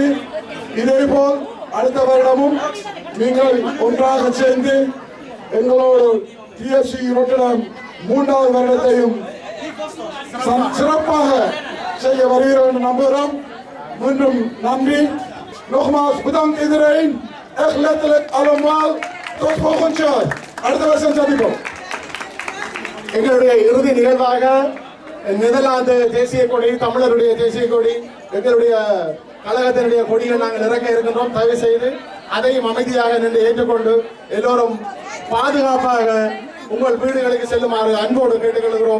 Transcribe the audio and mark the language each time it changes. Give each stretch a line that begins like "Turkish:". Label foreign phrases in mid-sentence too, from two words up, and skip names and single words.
Tamil: இதேபோல் அடுத்த வருடமும் நீங்கள் ஒன்றாக சேர்ந்து எங்களோடு டிஎஃப்சி ரொட்டடம் 3வது வருடத்தையும் சிறப்பாக செய்ய வருகிறோம் என்று நம்புகிறோம். மீண்டும் நன்றி.
Dutch: Nogmaals bedankt iedereen. Echt letterlijk allemaal. Tot volgend jaar.
Tamil: அடுத்த வருஷம் சந்திப்போம். எங்களுடைய இறுதி நிகழ்வாக நெதர்லாந்து தேசிய கொடி, தமிழருடைய தேசிய கொடி, எங்களுடைய கழகத்தினுடைய கொடியை நாங்கள் இறக்க இருக்கின்றோம். தயவு செய்து அதையும் அமைதியாக நின்று ஏற்றுக்கொண்டு எல்லோரும் பாதுகாப்பாக உங்கள் வீடுகளுக்கு செல்லுமாறு அன்போடு கேட்டுக்கொள்கிறோம்.